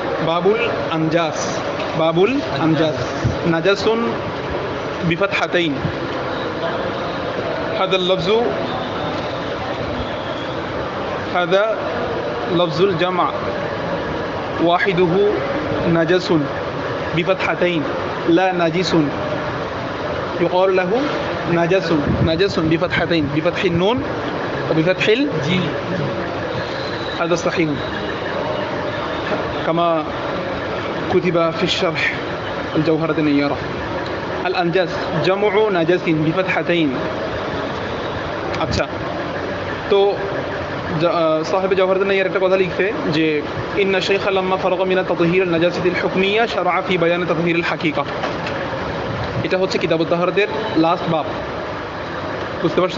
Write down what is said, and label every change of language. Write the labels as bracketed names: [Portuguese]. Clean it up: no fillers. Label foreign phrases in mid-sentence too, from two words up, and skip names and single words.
[Arabic] باب الأنجاس، باب الأنجاس نجس بفتحتين. هذا اللفظ هذا لفظ الجمع واحده نجس بفتحتين لا نجس، يقال له نجس، نجس بفتحتين، بفتح النون وبفتح الجيم. هذا صحيح كما كتب في الشرح الجوهرة النيرة. الأنجاس جمع نجس بفتحتين. [Bangla] আচ্ছা, তো সাহেব জওহরত নাইয়ার একটা কথা লিখছে যে [Arabic] إن الشيخ لما فرغ من تطهير النجاسة الحكمية شرع في بيان تطهير الحقيقة. [Bangla] এটা হচ্ছে কিতাবুত তাহারাতের লাস্ট বাব, বুঝতে পারছো?